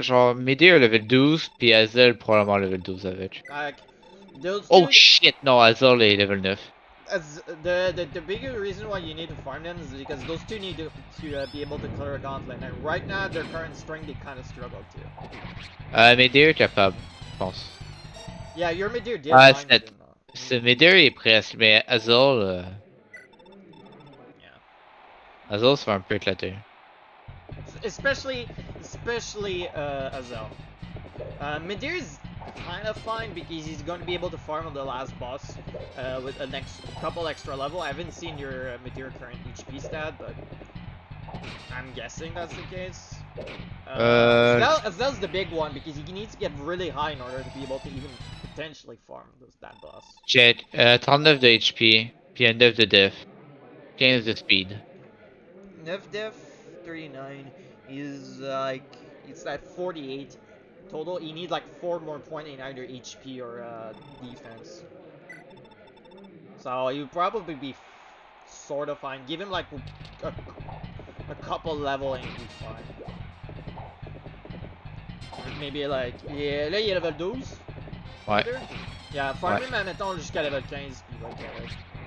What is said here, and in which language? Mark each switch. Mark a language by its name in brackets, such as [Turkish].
[French] Genre, Midir level 12, puis Azel probablement level 12 avec. Oh shit, non, Azel est level 9. [English] As the bigger reason why you need to farm them is because those two need to be able to clear a gauntlet, and right now their current strength they kind of struggle to. [French] Midir est capable, je pense. [English] Yeah, your Midir did. [French] C'est Midir est presque, mais Azul. [English] Yeah. [French] Azul se fait un peu éclater. [English] Especially Azel. Midir is kind of fine because he's going to be able to farm on the last boss with a couple extra level. I haven't seen your Midir current HP stat, but I'm guessing that's the case. Azel's the big one because he needs to get really high in order to be able to even potentially farm that boss. [French] J'ai 39 de HP, puis un 9 de def, 15 de speed. [English] 9 def, 39 is like, it's at 48 total. You need like 4 more points in either HP or defense. So you'll probably be sort of fine. Give him like a couple level and you'll be fine. Maybe like, yeah, [French] là il est level 12. Ouais. Yeah, [English] farm him, [French] mettons jusqu'à level 15 puis il va être correct.